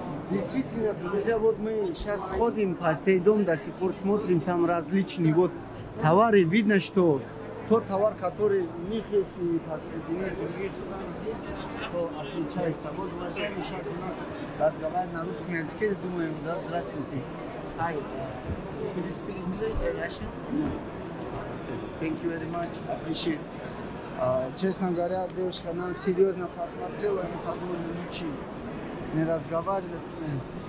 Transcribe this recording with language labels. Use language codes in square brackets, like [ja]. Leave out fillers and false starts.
[ru] Действительно, друзья, вот мы сейчас ходим по Сейдом, до сих пор смотрим, там различные вот товары. Видно, что тот товар, который у них есть и посредине других стран, то отличается. Вот, уважаемые, сейчас у нас разговаривают на русском языке, думаю, да, здравствуйте. [en] Hi. Could you speak English, Russian? No. Thank you very much. Appreciate. [ru] Честно говоря, девушка нам серьезно посмотрела, и мы подумали, лучше не разговаривать с ней.